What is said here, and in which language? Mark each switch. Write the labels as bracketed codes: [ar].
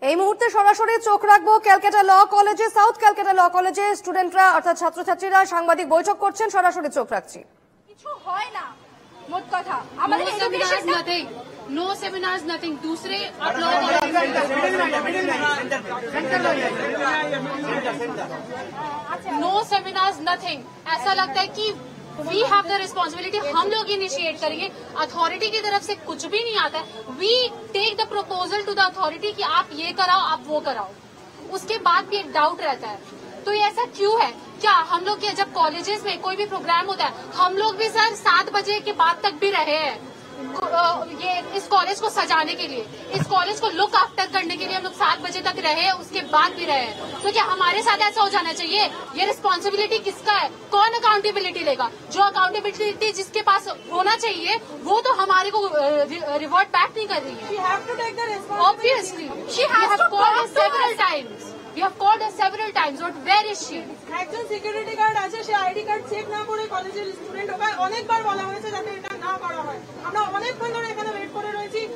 [bn] এই মুহূর্তে সরাসরি চোখ রাখবো ক্যালকাটা ল কলেজে। সাউথ ক্যালকাটা ল কলেজে স্টুডেন্টরা অর্থাৎ ছাত্রছাত্রীরা সাংবাদিক বৈঠক করছেন, সরাসরি চোখ রাখছি। কিছু হয় না, মোট কথা আমাদের education nothing, [en] No seminars nothing. [hi] दूसरे आप लोग [en] No seminars nothing. [hi] ऐसा लगता है कि [en] we have the responsibility, [hi] हम लोग इनिशिएट करेंगे। अथॉरिटी की तरफ से कुछ भी नहीं आता है। [en] we take the proposal to the authority [hi] कि आप ये कराओ, आप वो कराओ। उसके बाद भी एक डाउट रहता है, तो ये ऐसा क्यों है? क्या हम लोग के जब कॉलेजेस में कोई भी प्रोग्राम होता है, हम लोग भी सर 7 बजे के बाद तक भी रहे हैं ये इस कॉलेज को सजाने के लिए, इस कॉलेज को लुक आफ्टर करने के लिए हम लोग 7 बजे तक रहे, उसके बाद भी रहे। तो क्या हमारे साथ ऐसा हो जाना चाहिए? ये रिस्पॉन्सिबिलिटी किसका है? कौन अकाउंटेबिलिटी लेगा? जो अकाउंटेबिलिटी जिसके पास होना चाहिए वो तो हमारे को रिवर्ट बैक नहीं कर रही है। [en] Obviously she has called us several times, we have called her several times, but where is she? [bn] একজন সিকিউরিটি গার্ড আছে, সে আইডি কার্ড চেক না করে কলেজের স্টুডেন্ট হবে। অনেকবার বলা হয়েছে যাতে এটা না করা হয়। আমরা অনেকক্ষণ ধরে এখানে ওয়েট করে রয়েছি।